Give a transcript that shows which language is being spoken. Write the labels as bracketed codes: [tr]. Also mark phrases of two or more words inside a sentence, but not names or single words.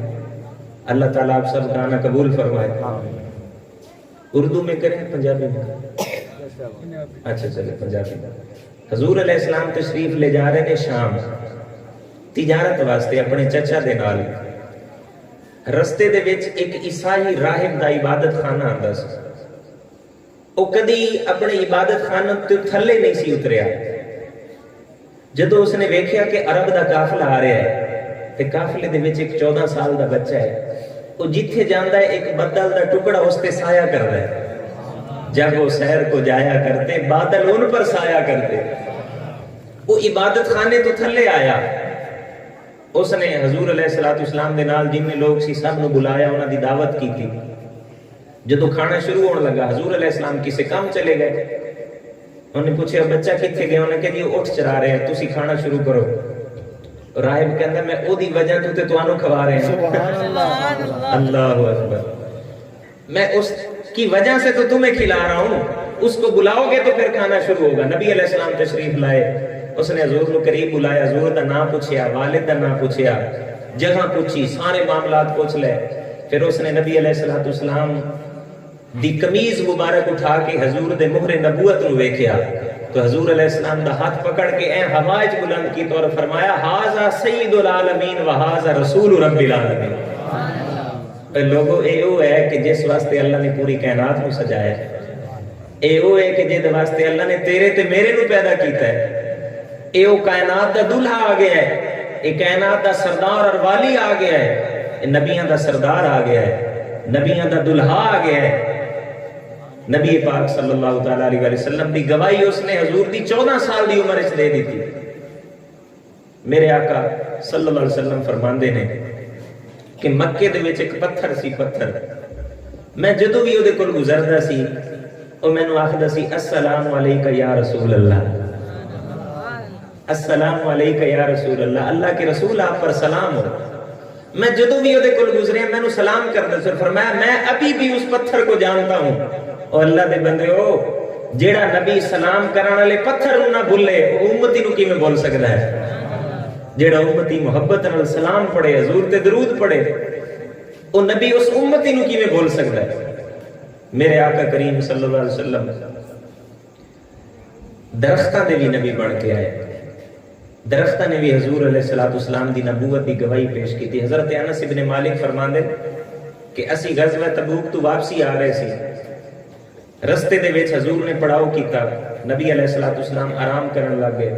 [ur] اللہ تعالیٰ آپ سب گانا قبول فرمائے۔ اردو میں کریں پنجابی میں کریں؟ اچھا چلے پنجابی میں۔ حضور علیہ السلام تشریف لے جا رہے ہیں [pa] شام تجارت واسطے اپنے چچا دے نال، رستے دے وچ ایک عیسائی راہب دا عبادت خانہ آندا سی، او کدی اپنے عبادت خانہ تے تھلے نہیں سی اتریا۔ جدو اس نے ویکھیا کہ عرب دا قافلہ آ رہا ہے تے قافلے دے وچ ایک 14 سال دا بچہ ہے، وہ جتھے جاندا ہے ایک بدل دا ٹکڑا اس تے سایہ کردا ہے، [ur] جب وہ سیر کو جایا کرتے بادل ان پر سایہ کرتے۔ [pa] وہ عبادت خانے تو تھلے آیا، اس نے حضور علیہ السلام دے نال جن لوگ سی سب نو بلایا، انہاں دی دعوت کی تھی۔ جدو کھانا شروع ہونے لگا حضور علیہ السلام کسی کام چلے گئے، [ur] انہوں نے پوچھا بچہ کتنے گیا، انہوں نے کہا یہ اٹھ چرا رہے ہیں، [pa] تسی کھانا شروع کرو۔ راہب کہندا میں او دی وجہ تو تے تانوں کھوا رہے ہیں، اللہ اکبر، [ur] میں اس کی وجہ سے تو تمہیں کھلا رہا ہوں، اس کو بلاؤ گے تو پھر کھانا شروع ہوگا. [pa] نبی علیہ السلام تشریف لائے, اس نے حضور کو قریب بلایا, حضور دا نام پوچھیا, والد دا نام پوچھیا, جگہ پوچھی, سارے معاملات پوچھ لے. پھر اس نے نبی علیہ السلام دی قمیض مبارک اٹھا کے حضور دے مہر نبوت نو ویکھیا, تو حضور علیہ السلام دا ہاتھ پکڑ کے اے ہوا وچ بلند کی اور فرمایا [ar] ھذا سید العالمین و ھذا رسول رب العالمین. [pa] اے لوگو اے او ہے کہ جس واسطے اللہ نے پوری کائنات نو سجایا ہے, اے او ہے کہ جس واسطے اللہ نے تیرے تے میرے نو پیدا کیتا ہے, اے او کائنات دا دلہا آ گیا ہے, اے کائنات دا سردار اور والی آ گیا ہے, اے نبیاں دا سردار آ گیا ہے, نبیاں دا دلہا آ گیا ہے. نبی پاک صلی اللہ تعالیٰ علیہ وسلم دی گواہی اس نے حضور دی 14 سال دی عمر اس دے دی تھی. میرے آقا صلی اللہ علیہ وسلم فرماندے نے کہ مکے دے وچ ایک پتھر سی, پتھر میں جدوں بھی اودے کول گزردا سی او مینوں آکھدا سی [ar] السلام علیکہ یا رسول اللہ, السلام علیکہ یا رسول اللہ, [ur] اللہ کے رسول آپ پر سلام ہو. [pa] میں جدوں بھی اودے کول گزریا مینوں سلام کردا سی, [ur] فرمایا میں ابھی بھی اس پتھر کو جانتا ہوں. [pa] اور اللہ دے بندے ہو, جیڑا نبی سلام کرن والے پتھر نوں نہ بھولے او امتی نوں کیویں بھول سکدا ہے؟ جیڑا امتی محبت نال سلام پڑھے, حضور تے درود پڑھے, او نبی اس امتی نوں کیویں بھول سکدا ہے؟ میرے آقا کریم صلی اللہ علیہ وسلم درختاں دے بھی نبی بن کے آئے, درختاں نے بھی حضور علیہ السلام دی نبوت دی گواہی پیش کی تھی. حضرت انس ابن مالک فرماندے کہ اسی غزوہ تبوک تو واپسی آ رہے سی, رستے دے وچ حضور نے پڑاؤ کیتا, نبی علیہ السلام آرام کرن لگ گئے.